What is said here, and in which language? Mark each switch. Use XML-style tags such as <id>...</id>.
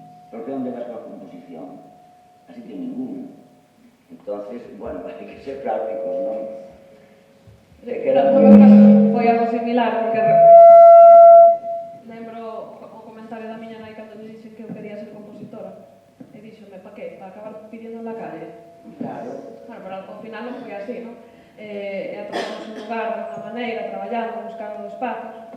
<gl>Porque onde vas coa composición? A sitio ningún. Entonces, bueno, hai que ser prácticos, non? No meu caso foi algo similar, porque lembro o comentario da miña nai cando me dixen que eu quería ser compositora. E díxome, pa que?</gl> <es>Para acabar pidiendo en la calle?</es> <gl>Claro. Bueno, pero ao final non foi así, non? E atopamos un lugar de unha maneira, traballando, buscando espazos.</gl>